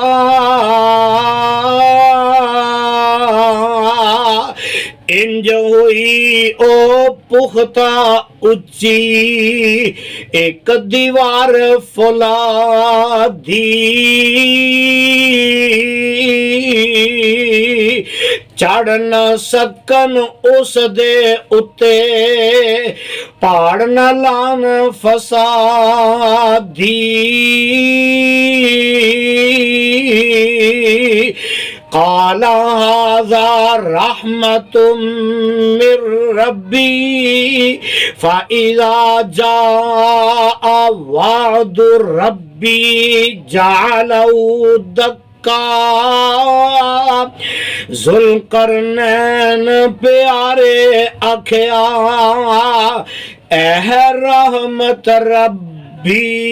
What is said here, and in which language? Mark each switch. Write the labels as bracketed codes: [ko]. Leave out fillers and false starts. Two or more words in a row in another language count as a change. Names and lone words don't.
[pa] اینج ہوئی او پختہ اچی ایک دیوار فولادی. چڑھ نہ سکن اس دے اتے پہاڑ نہ لان فسادی. [ar] قال هذا رحمة من ربي فإذا جاء وعد ربي جعله دكاء. [pa] ذوالقرنین پیارے آکھیا ایہہ رحمت ربی.